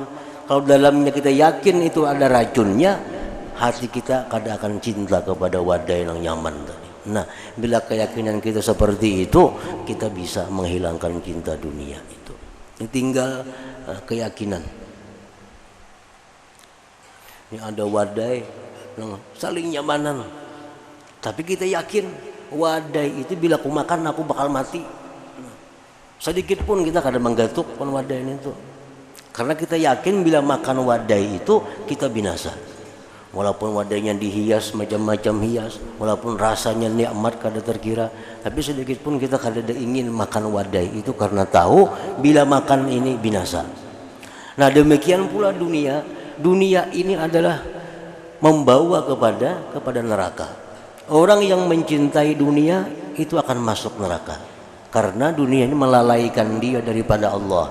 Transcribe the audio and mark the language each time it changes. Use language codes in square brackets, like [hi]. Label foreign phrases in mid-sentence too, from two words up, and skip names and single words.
[bjn] Kalau dalamnya kita yakin itu ada racunnya, hati kita kadang akan cinta kepada wadai yang nyaman tadi. [id] Nah, bila keyakinan kita seperti itu, kita bisa menghilangkan cinta dunia itu. Ini tinggal keyakinan. [bjn] Ini ada wadai yang saling nyamanan, tapi kita yakin wadai itu bila aku makan aku bakal mati. Sedikit pun kita kadang menggatuk wadai itu, karena kita yakin bila makan wadai itu kita binasa. Walaupun wadainya dihias macam-macam hias, walaupun rasanya nikmat kada terkira, tapi sedikit pun kita kada ingin makan wadai itu karena tahu bila makan ini binasa. [id] Nah, demikian pula dunia. Dunia ini adalah membawa kepada neraka. Orang yang mencintai dunia itu akan masuk neraka karena dunia ini melalaikan dia daripada Allah.